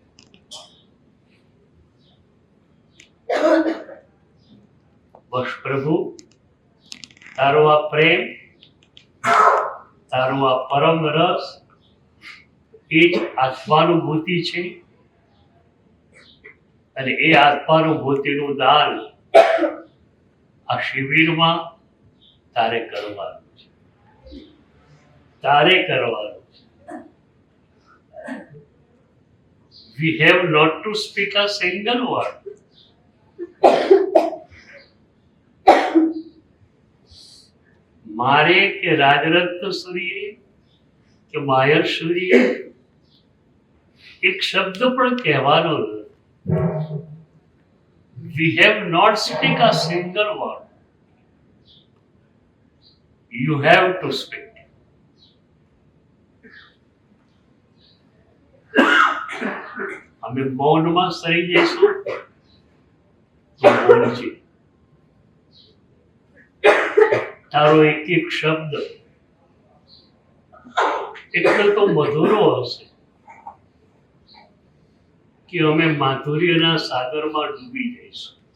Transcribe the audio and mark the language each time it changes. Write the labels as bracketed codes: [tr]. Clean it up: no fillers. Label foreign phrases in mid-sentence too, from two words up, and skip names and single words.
[gu] બસ પ્રભુ, તારો આ પ્રેમ, તારો આ પરમ રસ, એ જ આત્માનુભૂતિ છે. અને એ આત્માનુભૂતિનું દાન આ શિબિરમાં તારે કરવાનું છે, તારે કરવાનું છે. [en] We have not to speak a single word. [gu] મારે કે રાજરત્ન સૂર્ય કે માયર સૂર્ય એક શબ્દ પણ કહેવાનો નથી. [en] We have not speak a single word. You have to speak. [gu] અમે મૌનમાં સરી જઈશું તો બોલજે. તારો એક એક શબ્દ એટલો તો મધુરો હશે કે અમે માધુર્યના સાગરમાં ડૂબી જઈશું.